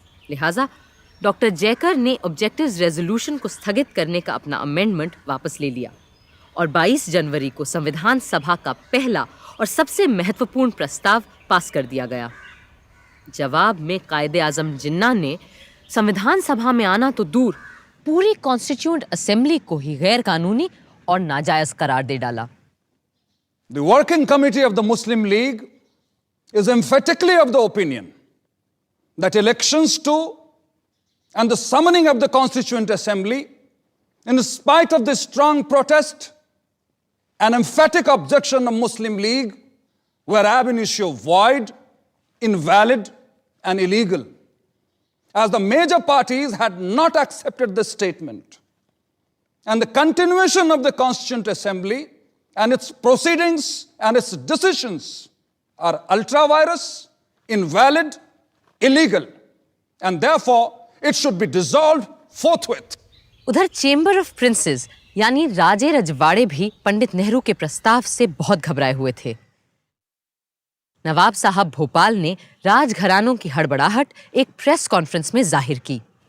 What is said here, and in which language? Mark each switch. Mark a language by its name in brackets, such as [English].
[Hindi] लिहाजा डॉक्टर जयकर ने objectives resolution को स्थगित करने का अपना अमेंडमेंट वापस ले लिया और 22 जनवरी को संविधान सभा का पहला और सबसे महत्वपूर्ण प्रस्ताव पास कर दिया गया। जवाब में कायदे आजम जिन्ना ने संविधान सभा में आना तो दूर, पूरी कॉन्स्टिट्यूएंट असेंबली को ही गैर कानूनी और नाजायज करार दे डाला। [English] The working committee of the Muslim League is emphatically of the opinion that elections to and the summoning of the Constituent Assembly, in spite of the strong protest and emphatic objection of Muslim League, were ab initio void, invalid, and illegal, as the major parties had not accepted this statement. And the continuation of the Constituent Assembly and its proceedings and its decisions are ultra-virus, invalid, illegal, and therefore it should be dissolved forthwith. [Hindi] उधर chamber of princess यानी राजे रजवाड़े भी पंडित नेहरू के प्रस्ताव से बहुत घबराए हुए थे। नवाब साहब भोपाल ने राजघरानों की हड़बड़ाहट एक प्रेस कॉन्फ्रेंस में जाहिर की।